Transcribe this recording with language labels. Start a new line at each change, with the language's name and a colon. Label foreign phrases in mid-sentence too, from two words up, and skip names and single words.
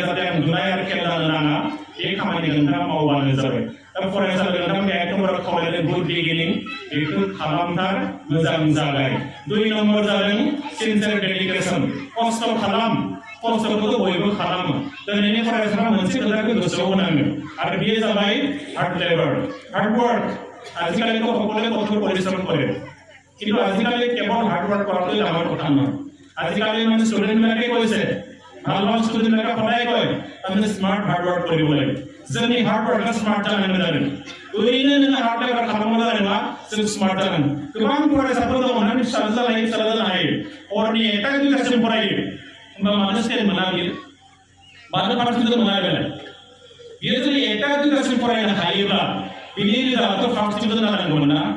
Bodo: जाहाथे आं दुनाय आरो खेल जानो नाङा बे खामानिखौ नोंथाङा मावबानो जाबाय दा फरायसालियाव नोंथांमोना एकदमबारे खावलायदों
English: good beginning
Bodo: बेखौ खालामथार मोजां जागाय 2 नम्बर जादों
English: sincere dedication
Bodo: खस्थ' खालाम खस्थ'खौथ' बयबो खालामो दिनैनि फरायसाफ्रा मोनसे खोथाखौ गोसोआव होनांगोन आरो बेयो जाबाय
English: hard labour hard work
Bodo: आजिकालिथ'
Assamese: সকলোৱে কঠোৰ পৰিশ্ৰম কৰে কিন্তু আজিকালি কেৱল হাৰ্ড ৱৰ্ক কৰাটো ডাঙৰ কথা নহয় আজিকালি মানে ষ্টুডেণ্টবিলাকে কৈছে ভাল ভাল ষ্টুডেণ্টবিলাকে সদায় কয় আমি স্মাৰ্ট হাৰ্ড ৱৰ্ক কৰিব লাগে
Bodo: जोंनि हार्ड वर्कआ स्मार्ट जानांगोन आरो ओरैनो नोङो
English: hard labour
Bodo: खालामनो जानायबा जों स्मार्ट जागोन गोबां फरायसाफोर दङ ना फिसाजो जानो हायो हरनि 1टा 2टासिम फरायो होमबा मानो स्टेन्ड मोना बियो मानो
English: first division
Bodo: मोना बियो जुदि 1टा 2टासिम फरायनो हायोब्ला बिनि रिजाल्टआथ'
English: first division
Bodo: जानांगौमोन ना